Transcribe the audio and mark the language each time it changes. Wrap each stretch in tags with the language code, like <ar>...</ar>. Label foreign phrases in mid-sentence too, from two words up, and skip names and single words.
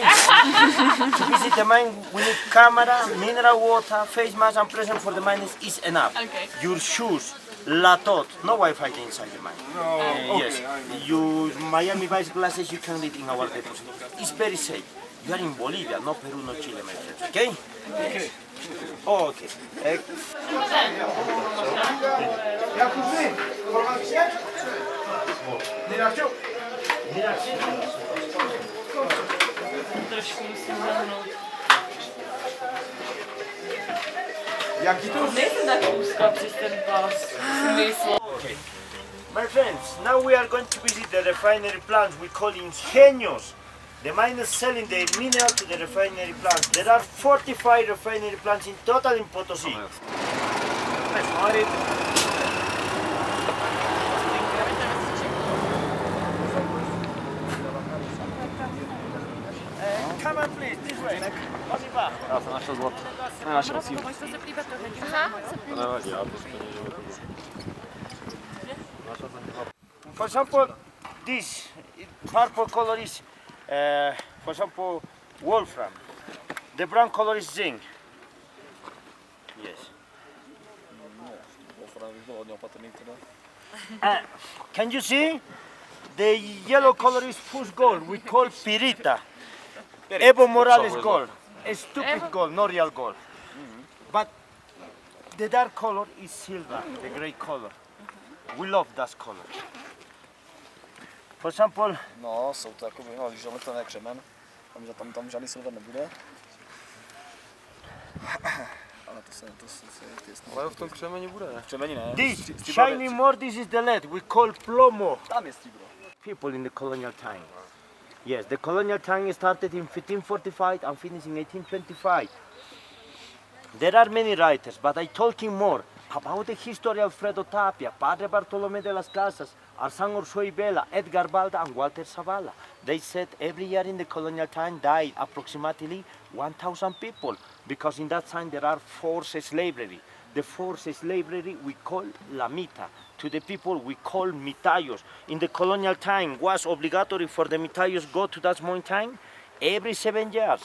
<en>To visit the mine, we need camera, mineral water, face mask and present for the miners is enough. Okay. Your shoes, Latot, no Wi-Fi inside the mine. Oh, Yes, you Miami Vice glasses you can read in our deposit. It's very safe. You are in Bolivia, no Peru, no Chile, my friends. Okay? Okay. Okay.</en> <cs>Trošku musím zahnout. Jaký to? Nejsem tak úzká přes ten pás.</cs> <en>Okay. My friends, now we are going to visit the refinery plants we call ingenios. The miners selling their mineral to the refinery plants. There are 45 refinery plants in total in Potosí. Come on please, this way. Poziva.</en> <cs>Já jsem našel zlato. Našel sílu.</cs> <en>For example, this purple color is, for example, wolfram. The brown color is zinc. Yes. Can you see? The yellow color is fused gold. We call pirita. Evo Morales gold. A stupid gold, not real gold. But the dark color is silver, the gray color. We love that color. For example,</en> <cs>No, jsou to jako žalitelné křemen. Tam žádný silver nebude. Ale to se těsně. Ale v tom křemeni bude, ne? V křemeni ne.</cs> <en>this shiny more, this is the lead. We call plomo.</en> <cs>Tam je stříbro.</cs> <en>People in the colonial time. Yes, the colonial time started in 1545 and finished in 1825. There are many writers, but I talking more about the history of Alfredo Tapia, Padre Bartolomé de las Casas, Arzán Orsó y Vela, Edgar Balda, and Walter Zavala. They said every year in the colonial time died approximately 1,000 people, because in that time there are forced slavery. The forced slavery we call</en> <es>la mita.</es> <en>To the people we call mitayos. In the colonial time was obligatory for the mitayos go to that mountain every 7 years.</en>